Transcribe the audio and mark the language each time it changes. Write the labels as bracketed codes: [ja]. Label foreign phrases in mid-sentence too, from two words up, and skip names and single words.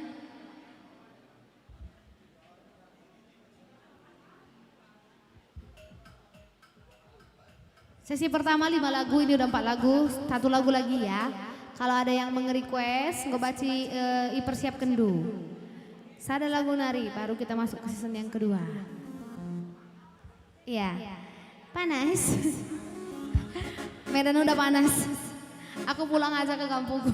[id] Sesi pertama 5 lagu, ini udah 4 lagu, 1 lagu lagi ya. Kalau ada yang nge-request, [btx] ngobaci persiap kendu. Sada lagu nari, [id] baru kita masuk ke season yang kedua. Iya, panas. Medan udah panas. Aku pulang aja ke kampungku.